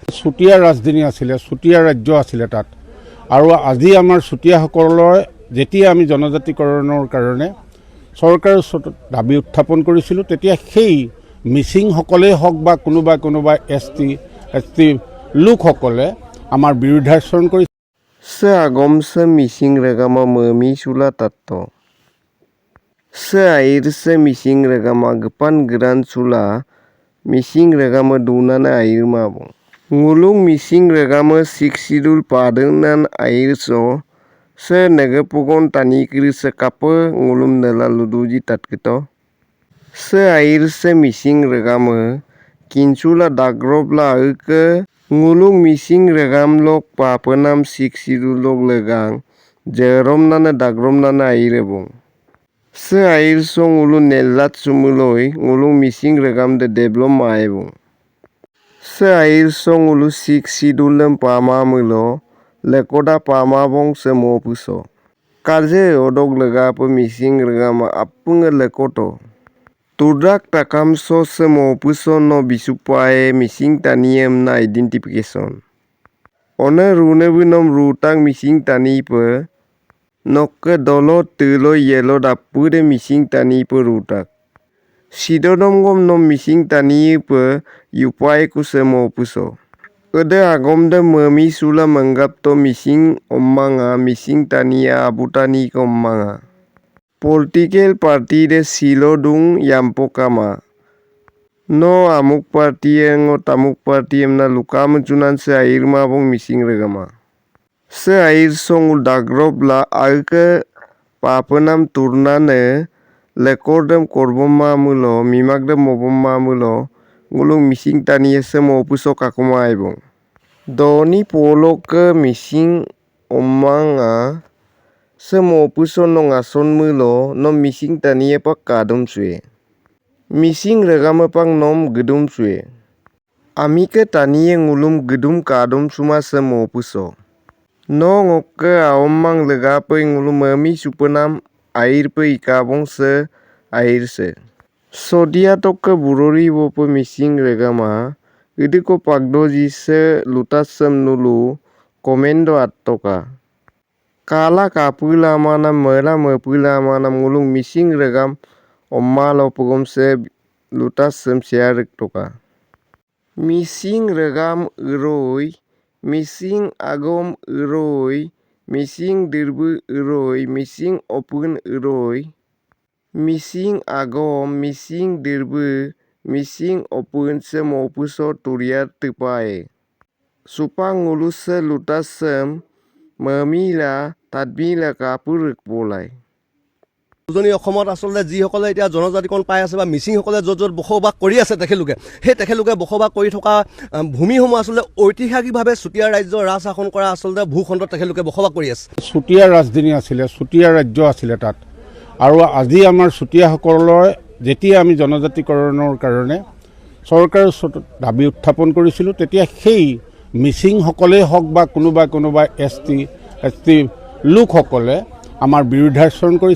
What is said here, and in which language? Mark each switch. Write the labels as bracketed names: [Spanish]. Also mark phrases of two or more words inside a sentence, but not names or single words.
[Assamese] চুতীয়া ৰাজধানী আছিলে, চুতীয়া ৰাজ্য আছিলে তাত। আৰু আজি আমাৰ চুতীয়াসকলৰ যেতিয়া আমি জনজাতিকৰণৰ কাৰণে চৰকাৰৰ ওচৰত দাবী উত্থাপন কৰিছিলোঁ, তেতিয়া সেই মিচিংসকলেই হওক বা কোনোবা এছ টি লোকসকলে আমাৰ বিৰুদ্ধাচৰণ কৰিছে। [Mising] Se agom se mising regama memi sula tatto. Se air se mising regama gepan geran sula mising regama dunana air mabo. Ngulung mising regama siksidul padenan air so se negepogon tani kiri se kape ngulum nela luduji tatkito. Se air se mising regama kinsula dagrobla ke ngulung mising regam lok papenam siksidu lok legang jerom nana dagrom nana aire bong. Se air song ulu nelat sumuloi ngulung mising regam de deblom mae bong. Se air song ulu siksidu lem pama mulo lekoda pama bong se mopuso. Kaje odok lega pe mising regam apunga lekoto. Tudrak takam so se mopuso no bisupae mising taniem na identification. One rune binom rutang mising tani pe nokke dolo telo yelo dapu de mising tani pe rutak. Sidodom gom nom mising tani pe yupai ku se mopuso. Ede agom de memi sula menggap to mising omanga mising tania abutani ke omanga. [English] Political party [Mising] de silo dung yampokama. No amuk party engo tamuk party emna lukam junan se air mabong mising regama. Se air song dagrob la alke papenam turnane lekordem korbom mamulo mimagdem mobom mamulo ngulung mising tani ese mopuso kakuma aibong. Doni polo ke mising omanga se mopuso no ngason mulo no mising taniye pak kadum suye. Mising regama pang nom gedum suye. Ami ke taniye ngulum gedum kadum suma se mopuso. No ngokke aomang lega pe ngulum memi supenam air pe ikabong se air se. Sodia tokke burori bope mising regama idiko pagdoji se lutasem nulu komendo attoka. Kala kapula mana mera mepula mana ngulung mising regam omma lo pogom se lutas sem siarik toka. Mising regam uroi, mising agom uroi, mising dirbu uroi, mising opun uroi, mising agom, mising dirbu, mising opun se mopuso turiar tipae. Supang ngulus se lutas sem memila tadbila kapurik bolai. [Assamese] উজনি অসমত আসলে যিসকলে এতিয়া জনজাতিকৰণ পাই আছে বা মিচিংসকলে য'ত য'ত বসবাস কৰি আছে তেখেতলোকে বসবাস কৰি থকা ভূমিসমূহ আসলে ঐতিহাসিকভাৱে চুতীয়া ৰাজ্যৰ ৰাজ শাসন কৰা আচলতে ভূখণ্ডত তেখেতলোকে বসবাস কৰি আছে। চুতীয়া ৰাজধানী আছিলে, চুতীয়া ৰাজ্য আছিলে তাত। আৰু আজি আমাৰ চুতীয়াসকলৰ যেতিয়া আমি জনজাতিকৰণৰ কাৰণে চৰকাৰৰ ওচৰত দাবী উত্থাপন কৰিছিলোঁ, তেতিয়া সেই মিচিংসকলেই হওক বা কোনোবা এছ টি লোকসকলে আমাৰ বিৰুদ্ধাচৰণ কৰিছে।